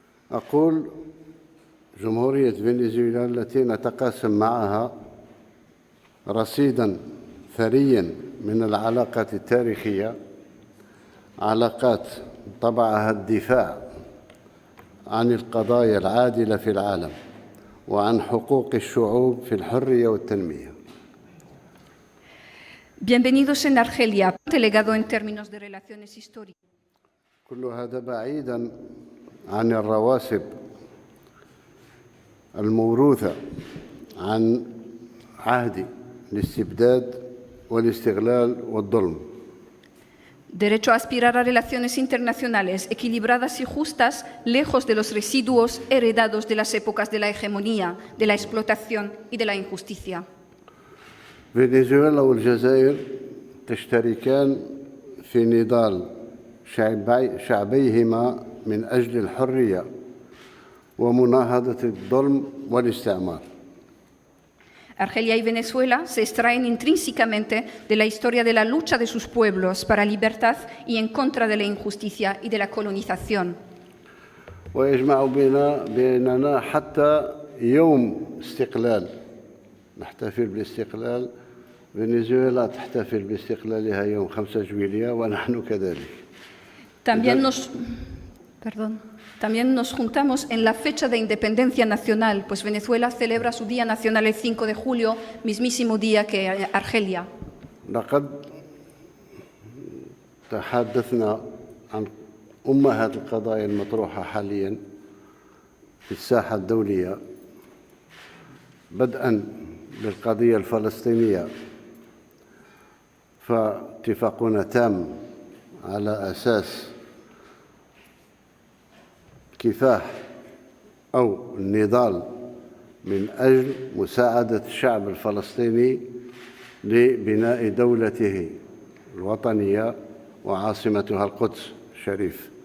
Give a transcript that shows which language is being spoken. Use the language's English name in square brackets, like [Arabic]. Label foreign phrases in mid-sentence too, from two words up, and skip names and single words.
[Arabic] أقول جمهورية فنزويلا التي نتقاسم معها رصيداً ثرياً من العلاقات التاريخية، علاقات طبعها الدفاع عن القضايا العادلة في العالم وعن حقوق الشعوب في الحرية والتنمية. [Spanish] Bienvenidos en Argelia, delegado en términos de relaciones históricas. [Arabic] كل هذا بعيداً عن الرواسب الموروثة عن عهد الاستبداد والاستغلال والظلم. [Spanish] Derecho a aspirar a relaciones internacionales equilibradas y justas, lejos de los residuos heredados de las épocas de la hegemonía, de la explotación y de la injusticia. [Arabic] فنزويلا والجزائر تشتركان في نضال شعبيهما من أجل الحرية ومناهضة الظلم والاستعمار. [Spanish] Argelia y Venezuela se extraen intrínsecamente de la historia de la lucha de sus pueblos para la libertad y en contra de la injusticia y de la colonización. [Arabic] ويجمع بيننا حتى يوم استقلال، نحتفل بالاستقلال. فنزويلا تحتفل باستقلالها يوم 5 جويلية ونحن كذلك. [Spanish] También nos juntamos en la fecha de independencia nacional, pues Venezuela celebra su Día Nacional el 5 de julio, mismísimo día que Argelia. [Arabic] لقد تحدثنا عن أمهات القضايا المطروحة حالياً في الساحة الدولية، بدءاً بالقضية الفلسطينية، فاتفاقنا تام على أساس كفاح أو النضال من أجل مساعدة الشعب الفلسطيني لبناء دولته الوطنية وعاصمتها القدس الشريف.